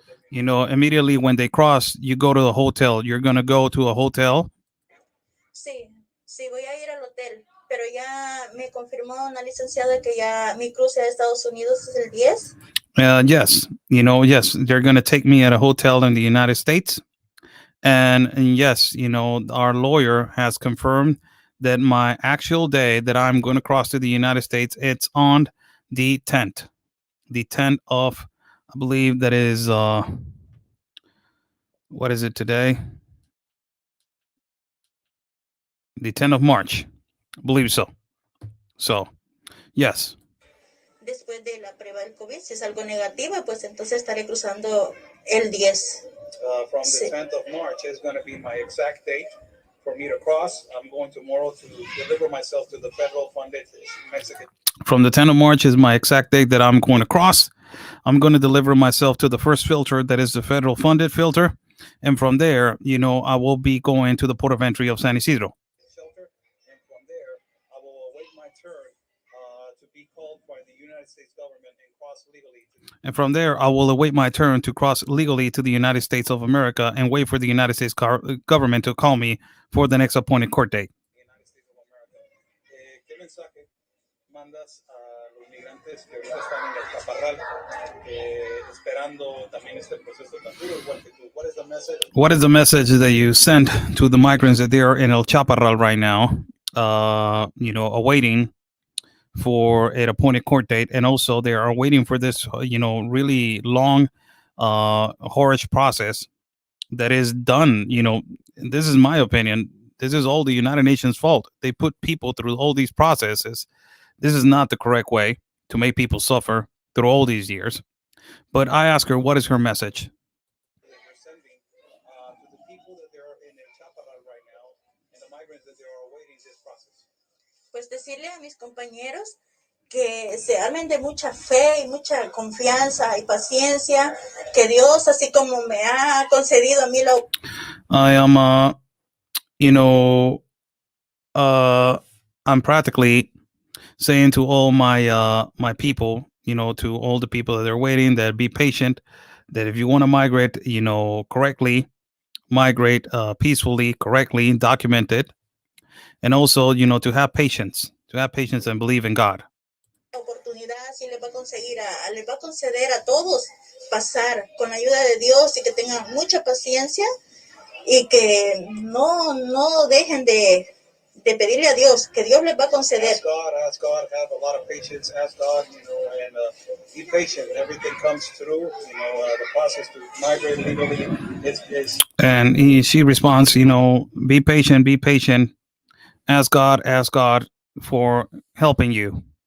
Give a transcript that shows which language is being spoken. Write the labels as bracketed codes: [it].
[en] Immediately when they cross, you go to the hotel. You're going to go to a hotel. [es] Sí, voy a ir al hotel, pero ya me confirmó una licenciada que ya mi cruce a Estados Unidos es el 10. [en] Yes, yes, they're going to take me at a hotel in the United States. And yes, our lawyer has confirmed that my actual day that I'm going to cross to the United States, it's on the 10th. The 10th of, I believe that is, what is it today? The 10th of March. I believe so. So, yes. [es] Después de la prueba del COVID, si es algo negativo, pues entonces estaré cruzando el 10. [en] From the 10th of March is going to be my exact date for me to cross. I'm going tomorrow to deliver myself to the federal funded Mexican. From the 10th of March is my exact date that I'm going to cross. I'm going to deliver myself to the first filter, that is the federal funded filter. And from there, I will be going to the port of entry of San Isidro. Shelter, and from there, I will await my turn to be called by the United States government and cross legally. And from there, I will await my turn to cross legally to the United States of America and wait for the United States government to call me for the next appointed court date. United States of America. [es] ¿Qué mensaje mandas a los migrantes que ahorita están en el Chaparral esperando también este proceso tan duro igual que tú? [en] What is the message? What is the message that you send to the migrants that they are in El Chaparral right now, awaiting for an appointed court date, and also they are waiting for this, really long, horrible process that is done. This is my opinion. This is all the United Nations fault. They put people through all these processes. This is not the correct way to make people suffer through all these years. But I ask her, what is her message? That you're sending to the people that they're in El Chaparral right now and the migrants that they are awaiting this process? [es] Pues decirle a mis compañeros que se armen de mucha fe y mucha confianza y paciencia, que Dios, así como me ha concedido a mí la... [en] I am, you know, I'm practically saying to all my people, to all the people that are waiting, that be patient, that if you want to migrate, correctly, migrate peacefully, correctly, documented, and also, to have patience and believe in God. [es] oportunidad sí les va a conseguir, les va a conceder a todos pasar con la ayuda de Dios y que tengan mucha paciencia y que no dejen de pedirle a Dios, que Dios les va a conceder. [en] Ask God, have a lot of patience, ask God, and be patient. Everything comes through, the process to migrate legally is And she responds, be patient, ask God for helping you.